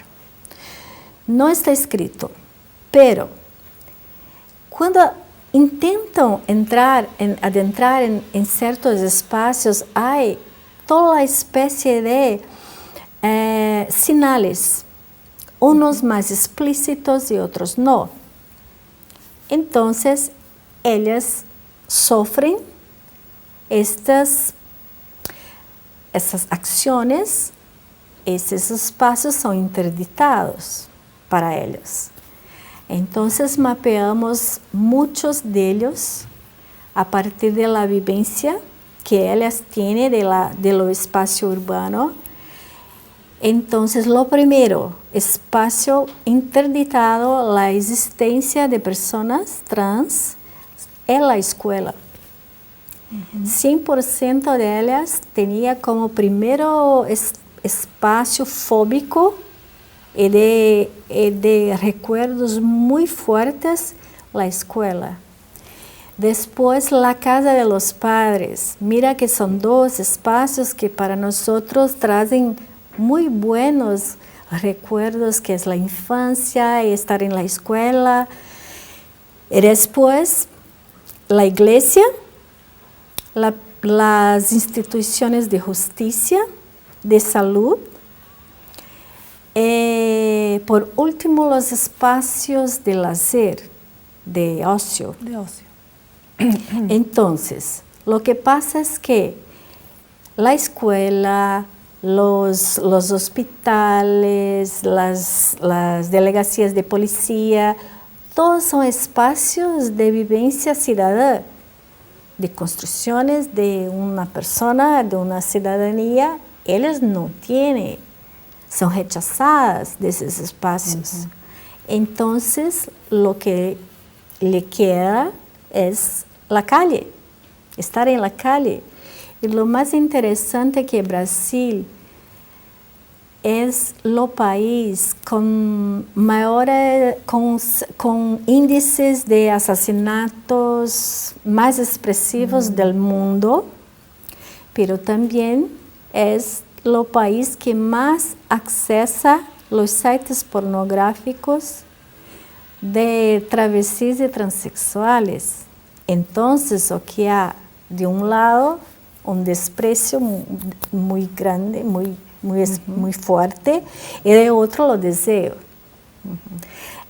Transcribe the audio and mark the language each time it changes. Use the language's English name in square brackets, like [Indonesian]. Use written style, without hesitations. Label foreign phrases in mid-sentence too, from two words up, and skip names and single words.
[Spanish] No está escrito, pero cuando intentan adentrar en ciertos espacios, hay toda especie de señales, unos más explícitos y otros no. Entonces, ellas sufren estas acciones, [Portuguese] esses espaços são interditados para eles. Então, mapeamos muitos deles a partir da vivência que elas têm do espaço urbano. Então, o primeiro, espaço interditado, a existência de pessoas trans é a escola. 100% delas tinha como primeiro espaço fóbico e de recuerdos muito fortes a escola. Depois, a casa [Spanish] de los padres. [Portuguese] Mira que são dois espaços que para nós trazem muito [Spanish] buenos recuerdos, [Portuguese] que é a infância e estar em la escola. E depois, a igreja, las instituições de justiça, de saúde, e, por último, os espaços de lazer, de ócio. Então, o que passa é que a escola, [Spanish] los hospitales, las delegacias de policía, todos son espacios de vivencia ciudadana, de construcciones de una persona, de una ciudadanía. Ellas no tienen, son rechazadas de esos espacios. Entonces, lo que le queda es la calle, estar en la calle. [Portuguese] E o mais interessante é que Brasil é o país com índices de assassinatos mais expressivos do mundo, mas também é o país que mais acessa os sites pornográficos de travestis e transexuais. Então, o que há de lado, desprezo muito grande, muito forte, e de outro o desejo.